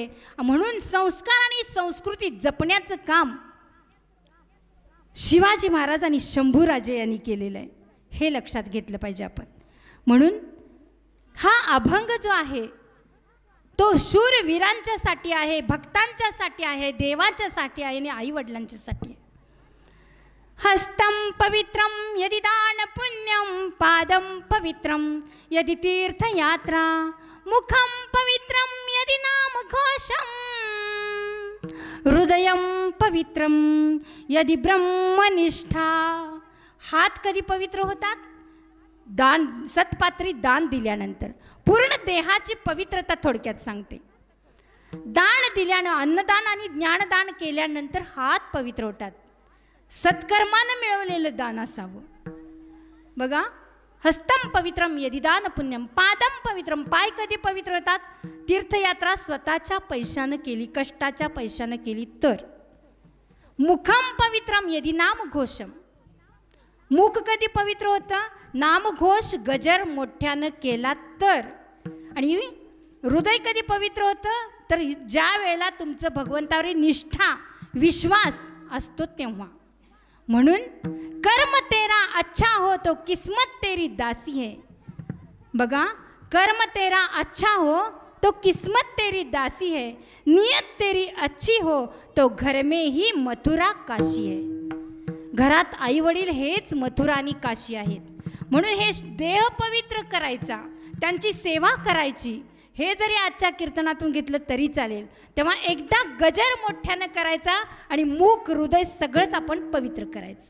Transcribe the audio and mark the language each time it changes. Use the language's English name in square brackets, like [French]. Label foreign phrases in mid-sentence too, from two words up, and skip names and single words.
[Marathi] म्हणून संस्कार आणि संस्कृती जपण्याचं काम शिवाजी महाराज आणि शंभूराजे यांनी केलेलं आहे, हे लक्षात घेतलं पाहिजे आपण. म्हणून हा अभंग जो आहे तो शूरवीरांच्यासाठी आहे, भक्तांच्यासाठी आहे, देवाच्यासाठी आहे आणि आईवडिलांच्यासाठी आहे. [Sanskrit] हस्तं पवित्रं यदि दान पुण्यं, पादं पवित्रं यदि तीर्थयात्रा, मुखं पवित्रं यदि नाम घोषं, हृदयं पवित्रं यदि ब्रह्मनिष्ठा. [Marathi] हात कधी पवित्र होतात? दान, सत्पात्री दान दिल्यानंतर. पूर्ण देहाची पवित्रता थोडक्यात सांगते. दान दिल्यानं, अन्नदान आणि ज्ञानदान केल्यानंतर हात पवित्र होतात. सत्कर्मानं मिळवलेलं दान असावं. बघा, [Sanskrit] हस्तं पवित्रम यदि दान पुण्यम, पादम पवित्रम. [Marathi] पाय कधी पवित्र होतात? तीर्थयात्रा स्वतःच्या पैशानं केली, कष्टाच्या पैशानं केली तर. [Sanskrit] मुखम पवित्रम यदि नाम घोषम. [Marathi] मुख कधी पवित्र होतं? नामघोष गजर मोठ्यानं केला तर. आणि हृदय कधी पवित्र होतं? तर ज्या वेळेला तुमचं भगवंतावर निष्ठा, विश्वास असतो तेव्हा. [Hindi] म्हणून कर्म तेरा अच्छा हो तो किस्मत तेरी दासी है. बघा, कर्म तेरा अच्छा हो तो किस्मत तेरी दासी है, नियत तेरी अच्छी हो तो घर में ही मथुरा काशी है. [Marathi] घरात आईवडील हेच मथुरा आणि काशी आहेत. म्हणून हे देह पवित्र करायचा, त्यांची सेवा करायची. हे जरी आजच्या कीर्तनातून घेतलं तरी चालेल. तेव्हा एकदा गजर मोठ्यानं करायचा आणि मुख, हृदय सगळंच आपण पवित्र करायचं.